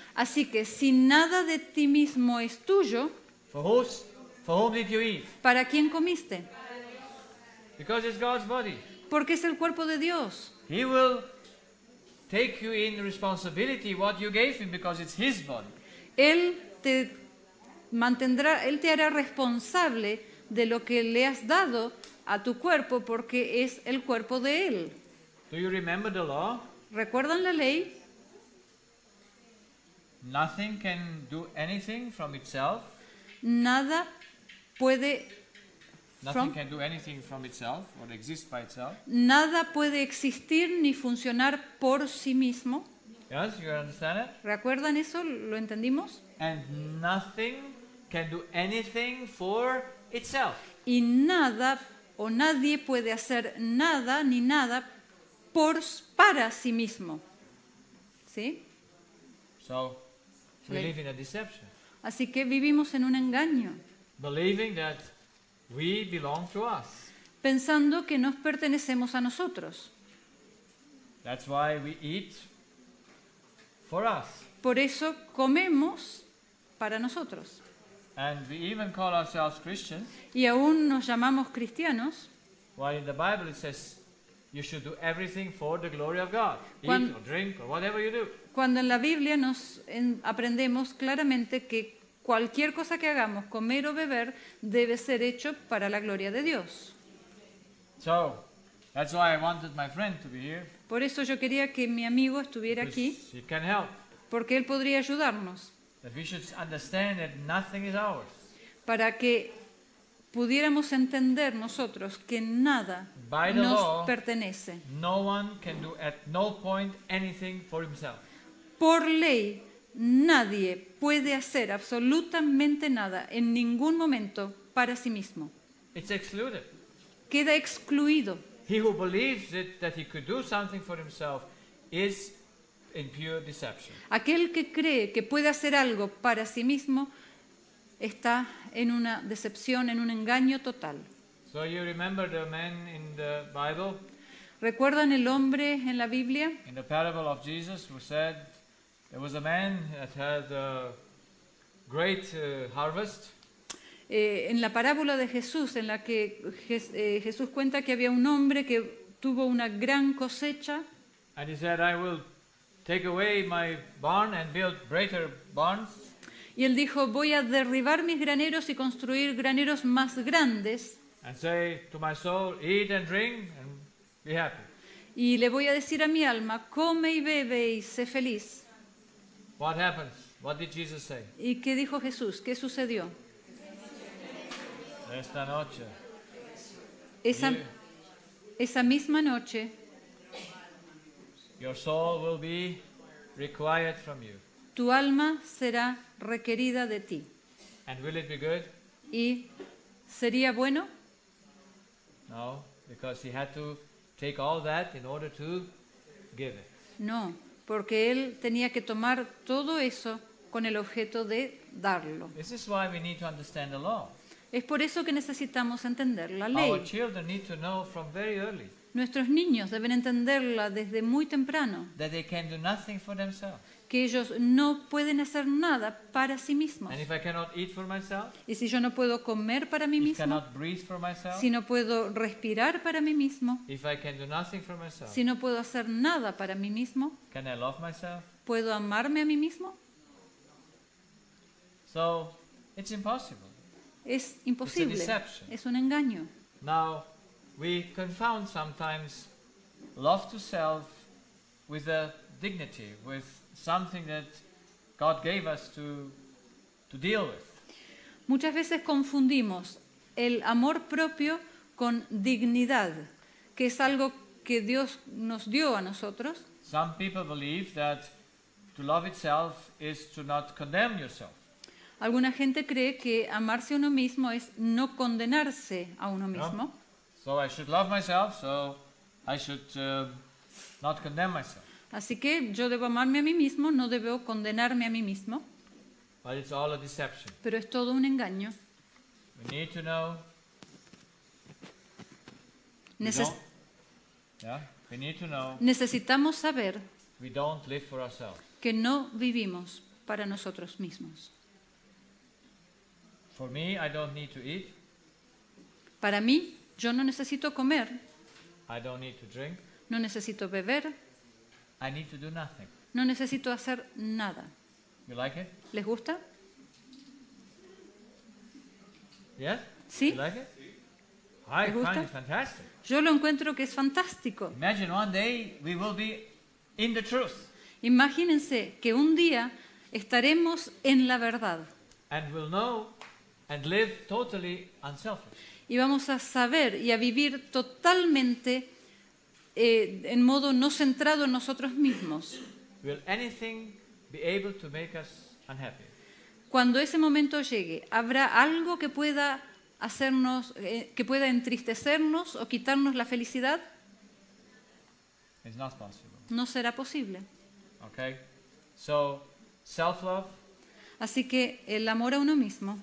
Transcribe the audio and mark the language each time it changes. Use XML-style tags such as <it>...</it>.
<es>Así que si nada de ti mismo es tuyo,</es> <en>for whom did you eat?</en> <es>¿para quién comiste?</es> <en>Because it's God's body.</en> <es>Porque es el cuerpo de Dios.</es> <en>He will take you in responsibility what you gave him because it's his body.</en> <es>Él te mantendrá, Él te hará responsable de lo que le has dado a tu cuerpo porque es el cuerpo de Él.</es> <en>Do you remember the law?</en> <es>¿Recuerdan la ley?</es> <en>Nothing can do anything from itself.</en> <es>Nada puede</es> <en>Nothing From? can do anything from itself or exist by itself.</en> <es>Nada puede existir ni funcionar por sí mismo.</es> <en>Yes, you understand it?</en> <es>¿Recuerdan eso? ¿Lo entendimos?</es> <en>And nothing can do anything for itself.</en> <es>Y nada o nadie puede hacer nada ni nada para sí mismo. ¿Sí?</es> <en>So we Like- live in a deception,</en> <es>Así que vivimos en un engaño,</es> <en>believing that we belong to us.</en> <es>pensando que nos pertenecemos a nosotros.</es> <en>That's why we eat for us.</en> <es>Por eso comemos para nosotros.</es> <en>And we even call ourselves Christians,</en> <es>Y aún nos llamamos cristianos,</es> <en>while in the Bible it says you should do everything for the glory of God.</en> <es>Cuan-</es> <en>Eat or drink or whatever you do.</en> <es>cuando en la Biblia aprendemos claramente que cualquier cosa que hagamos, comer o beber, debe ser hecho para la gloria de Dios.</es> <en>So that's why I wanted my friend to be here,</en> <es>Por eso yo quería que mi amigo estuviera aquí,</es> <en>because he can help.</en> <es>porque él podría ayudarnos,</es> <en>That we should understand that nothing is ours.</en> <es>para que pudiéramos entender nosotros que nada</es> <en>By the</en> <es>nos</es> <en>law,</en> <es>pertenece.</es> <en>no one can do at no point anything for himself.</en> <es>Por ley, nadie puede hacer absolutamente nada en ningún momento para sí mismo.</es> <en>It's excluded.</en> <es>Queda excluido.</es> <en>He who believes that he could do something for himself is in pure deception.</en> <es>Aquel que cree que puede hacer algo para sí mismo está en una decepción, en un engaño total.</es> <en>So you remember the man in the Bible,</en> <es>¿Recuerdan el hombre en la Biblia?</es> <en>in the parable of Jesus, who said there was a man that had a great harvest,</en> <es>En la parábola de Jesús, en la que Jesús cuenta que había un hombre que tuvo una gran cosecha</es> <en>and he said, I will take away my barn and build greater barns,</en> <es>y él dijo, voy a derribar mis graneros y construir graneros más grandes</es> <en>and say to my soul, eat and drink and be happy.</en> <es>y le voy a decir a mi alma, come y bebe y sé feliz.</es> <en>What happens? What did Jesus say?</en> <es>¿Y qué dijo Jesús? ¿Qué sucedió? Esta noche. Esa,</es> <en>you-</en> <es>esa misma noche</es> <en>Your soul will be required from you.</en> <es>tu alma será requerida de ti.</es> <en>And will it be good?</en> <es>¿Y ¿Sería bueno?</es> <en>No, because he had to take all that in order to give it.</en> <es>No, porque él tenía que tomar todo eso con el objeto de darlo.</es> <en>This is why we need to understand the law.</en> <es>Es por eso que necesitamos entender la</es> <en>Our</en> <es>ley.</es> <en>children need to know from very early</en> <es>Nuestros niños deben entenderla desde muy temprano,</es> <en>that they can do nothing for themselves.</en> <es>que ellos no pueden hacer nada para sí mismos.</es> <en>And if I cannot eat for myself,</en> <es>Y si yo no puedo comer para mí</es> <en>if I</en> <es>mismo,</es> <en>cannot breathe for myself,</en> <es>si no puedo respirar para mí mismo,</es> <en>if I can do nothing for myself,</en> <es>si no puedo hacer nada para mí mismo,</es> <en>can I love myself?</en> <es>¿puedo amarme a mí mismo?</es> <en>So it's impossible.</en> <es>Es imposible,</es> <en>deception.</en> <es>es un engaño.</es> <en>Now, we confound sometimes love to self with a dignity, with something that God gave us to deal with.</en> <es>Muchas veces confundimos el amor propio con dignidad, que es algo que Dios nos dio a nosotros.</es> <en>Some people believe that to love itself is to not condemn yourself.</en> <es>Alguna gente cree que amarse a uno mismo es no condenarse a uno mismo.</es> <en>So I should love myself, so I should not condemn myself.</en> <es>Así que yo debo amarme a mí mismo, no debo condenarme a mí mismo,</es> <en>But it's all a deception.</en> <es>pero es todo un engaño.</es> <en>We need to know.</en> <es>Neces-</es> <en>We need to know</en> <es>necesitamos saber</es> <en>we don't live for ourselves.</en> <es>que no vivimos para nosotros mismos.</es> <en>For me, I don't need to eat.</en> <es>Para mí, yo no necesito comer,</es> <en>I don't need to drink.</en> <es>no necesito beber,</es> <en>I need to do nothing.</en> <es>no necesito hacer nada.</es> <en>You like it?</en> <es>¿Les gusta?</es> <en>Yes?</en> <es>¿Sí?</es> <en>You like it? I</en> <es>¿Les gusta?</es> <en>find it fantastic.</en> <es>Yo lo encuentro que es fantástico.</es> <en>Imagine one day we will be in the truth</en> <es>Imagínense que un día estaremos en la verdad</es> <en>and will know and live totally unselfish.</en> <es>y vamos a saber y a vivir totalmente en modo no centrado en nosotros mismos.</es> <en>Will anything be able to make us unhappy?</en> <es>Cuando ese momento llegue, ¿habrá algo que pueda hacernos, que pueda entristecernos o quitarnos la felicidad?</es> <en>It's not possible.</en> <es>No será posible.</es> <en>Okay? So, self-love</en> <es>Así que el amor a uno mismo</es>